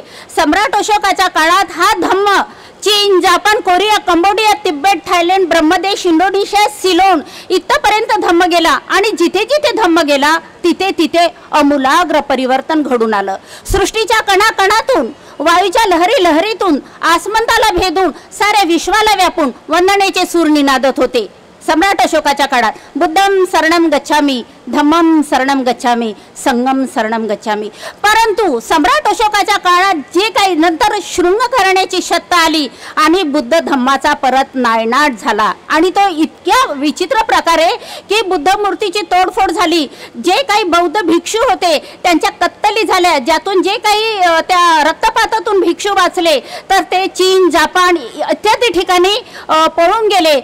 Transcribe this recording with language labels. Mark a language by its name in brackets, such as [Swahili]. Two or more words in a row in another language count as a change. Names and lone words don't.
[Marathi] सम्राट अशोकाच्या काळात हा धम्म चीन, जापान, कोरिया, कंबोडिया, तिबेट, थायलंड, ब्रह्मदेश, इंडोनेशिया, सिलोन इथपर्यंत धम्म गेला आणि जिथे जिथे धम्म गेला तिथे तिथे अमूलाग्र परिवर्तन घडून आलं. सृष्टीच्या कणाकणातून, वायूच्या लहरी लहरीतून, आसमंताला भेदून साऱ्या विश्वाला व्यापून वंदनेचे सूर निनादत होते. सम्राट अशोकाच्या काळात [Pali] बुद्धम शरणम गच्छामी, धम्मम शरणम गच्छामी, संगम शरणम गच्छामी. [Marathi] परंतु सम्राट अशोकाच्या काळात जे काही नंतर शृंग करण्याची सत्ता आली आणि बुद्ध धम्माचा परत नायनाट झाला आणि तो इतक्या विचित्र प्रकारे की बुद्ध मूर्तीची तोडफोड झाली. जे काही बौद्ध भिक्षू होते त्यांच्या कत्तली झाल्या, ज्यातून जे काही त्या रक्तपातातून भिक्षू वाचले तर ते चीन, जापान इत्यादी ठिकाणी पळून गेले.